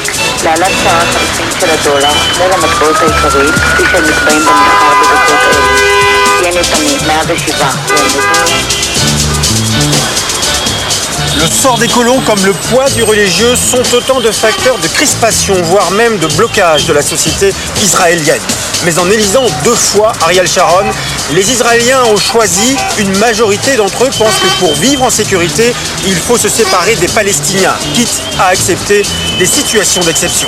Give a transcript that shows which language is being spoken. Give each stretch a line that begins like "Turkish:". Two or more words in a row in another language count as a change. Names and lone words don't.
Hebrew: להלן שער החליפין של הדולר מול המטבעות העיקריים כפי שהם נקבעים במסחר בדקות אלו. ין יתמי, 107.
French: Le sort des colons comme le poids du religieux sont autant de facteurs de crispation, voire même de blocage de la société israélienne. Mais en élisant 2 fois Ariel Sharon, les Israéliens ont choisi, une majorité d'entre eux pensent que pour vivre en sécurité, il faut se séparer des Palestiniens, quitte à accepter des situations d'exception.